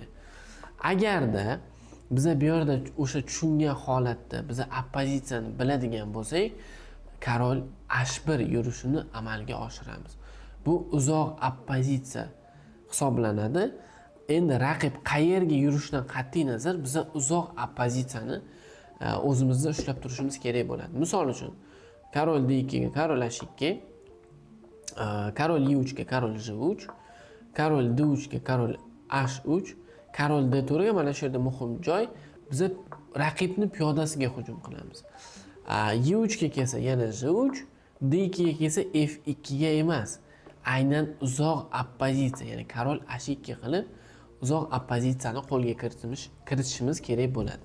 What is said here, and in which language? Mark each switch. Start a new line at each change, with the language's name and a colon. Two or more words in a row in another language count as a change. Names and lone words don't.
Uzbek: Agarda biz bu yerda o'sha tushungan holatda biz oppozitsiyani biladigan bo'lsak, Karol H1 yurishini amalga oshiramiz. Bu uzoq oppozitsiya hisoblanadi. Endi raqib qayerga yurishidan qat'iy nazar biz uzoq oppozitsiyani o'zimizda ushlab turishimiz kerak bo'ladi. Misol uchun, Karol D2 ga Karol H2, Karol E3 ga Karol J3, Karol D3 ga Karol H3, Karol D4 ga mana shu yerda muhim joy, biz raqibni piyodasiga hujum qilamiz. E3 ga kelsa yana J3, D2 ga kelsa F2 ga emas, aynan uzoq oppozitsiya, ya'ni Karol H2 qilib uzoq oppozitsiyani qo'lga kiritishimiz kerak bo'ladi.